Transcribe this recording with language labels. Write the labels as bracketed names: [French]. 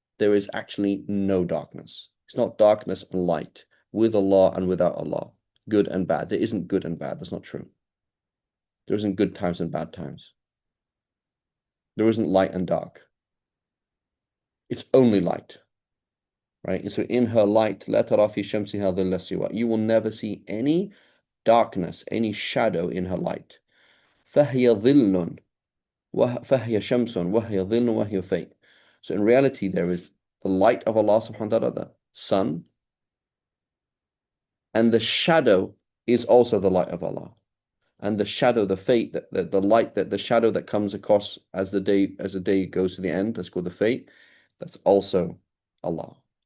[English] There is actually no darkness. It's not darkness and light, with Allah and without Allah, good and bad. There isn't good and bad. That's not true. There isn't good times and bad times. There isn't light and dark. It's only light, right? And so in her light, [Arabic] لا ترى في شمسها ظل سوى. [English] You will never see any darkness, any shadow in her light. [Arabic] فهي ظل فهي شمس وهي ظل وهي فيء. [English] So in reality, there is the light of Allah subhanahu wa ta'ala, the sun, and the shadow is also the light of Allah. And the shadow, the fate, the light, the shadow that comes across as the day goes to the end, that's called the fate, that's also Allah.